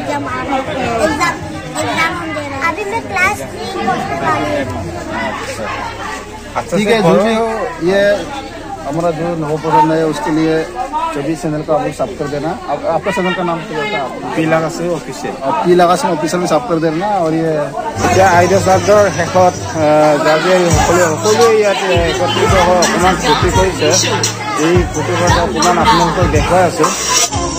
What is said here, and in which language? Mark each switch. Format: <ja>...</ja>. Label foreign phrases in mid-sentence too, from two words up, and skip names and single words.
<hi>एग्जाम हम दे रहे हैं। अभी मैं क्लास 3 पहुंचने वाली हूँ। ठीक है, जो भी हो, ये हमारा जो नवप्रजन्म है उसके लिए 24 चैनल का आप लोग सब कर देना। आपका चैनल का नाम क्या होता है? पिलागा से ऑफिशियल। पिलागा से ऑफिशियल में सब कर देना। और ये</hi> <as>আইডিয়া চাৰ্জৰ শেষত যাতে সকলোৱে ইয়াত একত্ৰিত হৈ অকণমান ফূৰ্তি কৰিছে। এই ফূৰ্তি কৰাটো অকণমান আপোনালোকক দেখুৱাই আছোঁ।</as>